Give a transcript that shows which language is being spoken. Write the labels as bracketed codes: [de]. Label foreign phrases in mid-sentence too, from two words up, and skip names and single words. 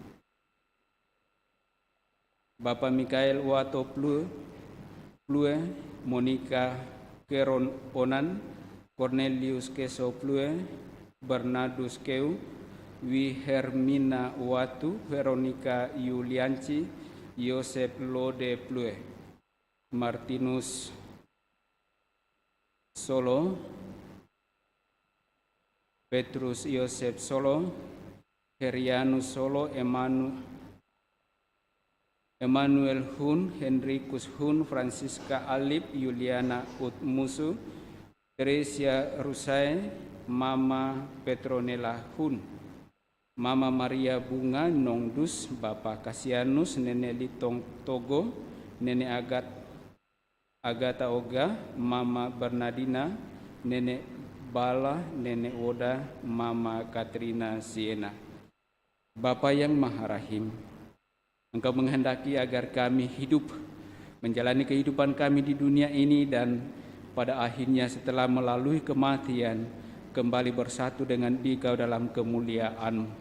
[id] Bapak Mikael Wato Plue, Monica Keron Onan, Cornelius Keso Plue, Bernardus Keu, Wi Hermina Watu, Veronica Yulianci, Yosep Lode Plue, Martinus Solo, Petrus Yosep Solo, Herianus Solo, Emmanuel Hun, Henricus Hun, Francisca Alip, Juliana Utmusu, Teresia Rusai, Mama Petronella Hun, Mama Maria Bunga Nongdus, Bapak Kasianus, Nenek Litong Togo, Nenek Agata Oga, Mama Bernardina, Nenek Bala, Nenek Woda, Mama Katrina Siena. Bapa yang Maha Rahim, Engkau menghendaki agar kami hidup, menjalani kehidupan kami di dunia ini dan pada akhirnya setelah melalui kematian, kembali bersatu dengan Dikau dalam kemuliaan-Mu.